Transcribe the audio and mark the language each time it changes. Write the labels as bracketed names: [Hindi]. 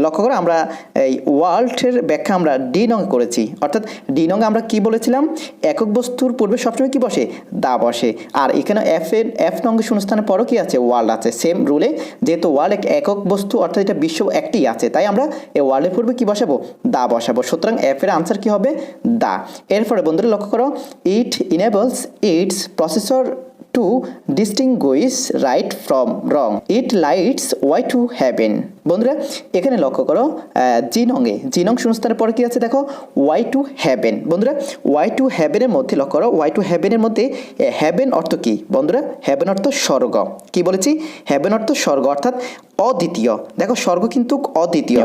[Bangla] লক্ষ্য করে, আমরা এই ওয়ার্ল্ডের ব্যাখ্যা আমরা ডি নং করেছি, অর্থাৎ ডি নং আমরা কি বলেছিলাম? একক বস্তুর পূর্বে সবসময় কি বসে? দা বসে। আর এখানে এফ নং শূন্যস্থানের পরও কি আছে? ওয়ার্ল্ড আছে। সেম রুলে, যেহেতু ওয়ার্ল্ড এক একক বস্তু, অর্থাৎ এটা বিশ্ব একটি আছে, তাই আমরা এই ওয়ার্ল্ডের পূর্বে কি বসাবো? দা বসাবো। সুতরাং এফ এর আনসার কি হবে? দা। এরপরে বন্ধুরা লক্ষ্য করো, [English] It enables its processor to distinguish right from wrong. It lights way to heaven. [Bangla] বন্ধুরা এখানে লক্ষ্য করো জি নং শূন্যস্থানের পরে কি আছে দেখো ওয়াই টু হ্যাভেন। বন্ধুরা ওয়াই টু হ্যাভেনের মধ্যে লক্ষ্য করো ওয়াই টু হ্যাভেনের মধ্যে হ্যাভেন অর্থ কি বন্ধুরা? হ্যাভেন অর্থ স্বর্গ। কি বলেছি? হ্যাভেন অর্থ স্বর্গ অর্থাৎ অদ্বিতীয়। দেখো স্বর্গ কিন্তু অদ্বিতীয়।